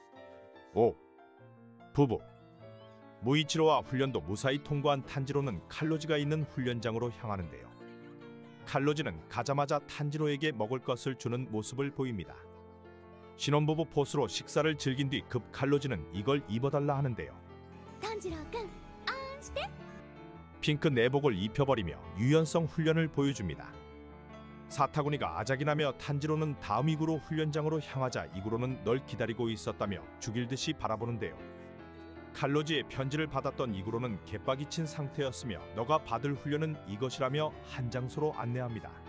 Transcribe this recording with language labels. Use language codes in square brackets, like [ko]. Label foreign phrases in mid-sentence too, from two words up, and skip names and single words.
[ko] 5. 부부. 무이치로와 훈련도 무사히 통과한 탄지로는 칼로지가 있는 훈련장으로 향하는데요. 칼로지는 가자마자 탄지로에게 먹을 것을 주는 모습을 보입니다. 신혼부부 포스로 식사를 즐긴 뒤 급 칼로지는 이걸 입어달라 하는데요. [ja] 炭治郎くんあんして [ko] 핑크 내복을 입혀버리며 유연성 훈련을 보여줍니다. 사타구니가 아작이나며 탄지로는 다음 이구로 훈련장으로 향하자 이구로는 널 기다리고 있었다며 죽일 듯이 바라보는데요. 칼로지의 편지를 받았던 이구로는 개빡이 친 상태였으며 너가 받을 훈련은 이것이라며 한 장소로 안내합니다.